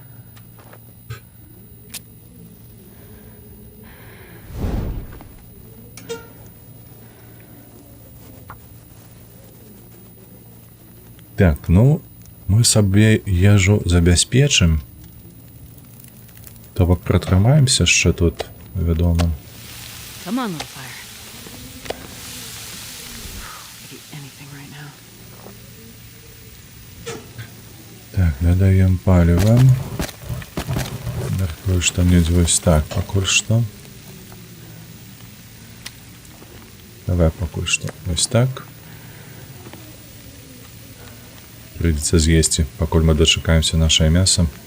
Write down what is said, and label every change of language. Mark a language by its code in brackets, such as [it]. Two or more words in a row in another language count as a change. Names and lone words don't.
[be] Так, ну, мы сабе ежу забяспечым. То бок пратрымаемся яшчэ тут, вядома. [en] Come on, little fire. Eat anything right now. [be] Так, дадаем паліва. Мяркую, што недзе вось так, пакуль што. Давай пакуль што вось так. Прыйдзецца з'есці, пакуль мы дачакаемся нашае мяса.